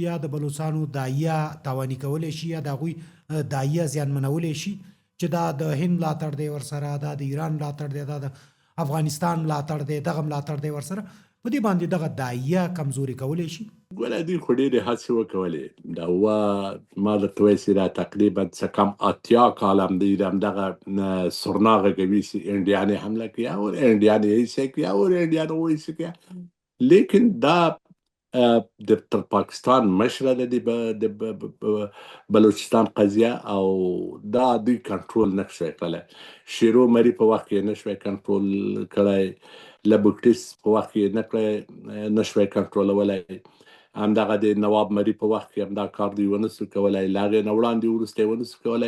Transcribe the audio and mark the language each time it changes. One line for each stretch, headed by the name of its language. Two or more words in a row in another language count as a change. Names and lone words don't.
Pashto: یا د بلوچستانو داعیه تاواني کولی شي، یا د هغوی داعیه زیانمنولی شي چې دا د هند ملاتړ دی ورسره، دا د ایران ملاتړ دی، دا د افغانستان ملاتړ دی، دغه ملاتړ دی ورسره، په دې باندې دغه داعیه کمزوري کولی شي؟ ګوره دوی خو ډېرې هڅې وکولې. ما درته وایي چې دا تقریبا څه کم 80 کاله دوی د همدغه سرنا غږوي چې
Urdu: انډیانې حمله کیا اور انډیانې ایسے کیا اور انډیانو ویسے کیا،
Pashto: لیکن دا تر پاکستان مشره ده د بلوچستان قضیه، او دا دوی کنټرول نه شوی کړلی. شیرو مري په وخت کې نه شوی کنټرول کړی، لبوکټیس په وخت کې نه شوی کنټرولولی، همدغه د نواب مري په وخت کې هم دا کار دوی ونه سو کولی، له هغې نه وړاندې وروسته یې ونه سو کولی.